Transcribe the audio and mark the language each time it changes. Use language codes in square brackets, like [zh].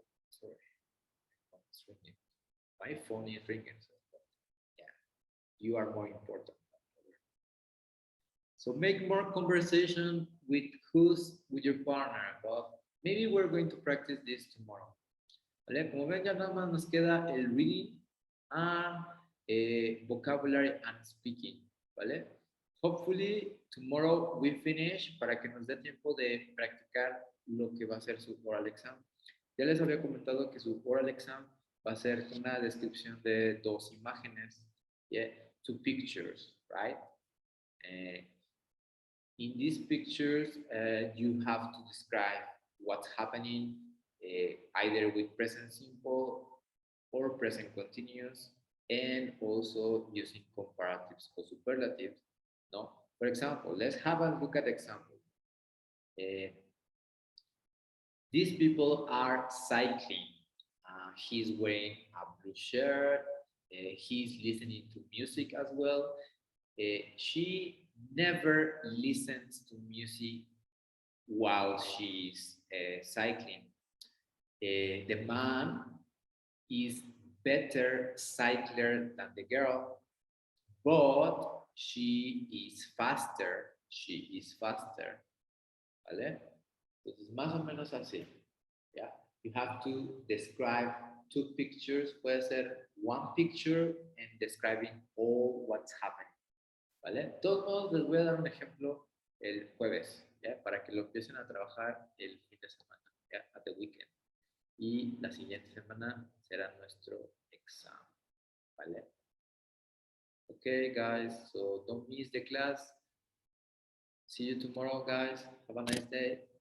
[en] Sorry, my phone is ringing. Yeah, you are more important. So make more conversation with with your partner. But maybe we're going to practice this tomorrow. [es] ¿Vale? Como ven, ya nada más nos queda el [en] reading and vocabulary and speaking. [es] ¿Vale? [en] hopefully tomorrow we finish [es] para que nos dé tiempo de practicar lo que va a ser su oral exam. Ya les había comentado que su oral exam va a ser una descripción de 2 imágenes, [en] yeah, 2 pictures, right? In these pictures, you have to describe what's happening either with present simple or present continuous, and also using comparatives or superlatives. No? For example, let's have a look at example. These people are cycling. He's wearing a blue shirt. He's listening to music as well. She never listens to music while she's cycling. The man is better cycler than the girl, but she is faster. She is faster. [es] ¿Vale? Entonces, más o menos así. ¿Ya? [en] You have to describe 2 pictures. [es] Puede ser [en] 1 picture and describing all what's happening. [es] ¿Vale? De todos modos, les voy a dar un ejemplo el jueves, ¿ya? Para que lo empiecen a trabajar el fin de semana, ¿ya? [en] At the weekend. [es] Y la siguiente semana será nuestro examen, ¿vale? [en] Okay, guys, so don't miss the class. See you tomorrow, guys. Have a nice day.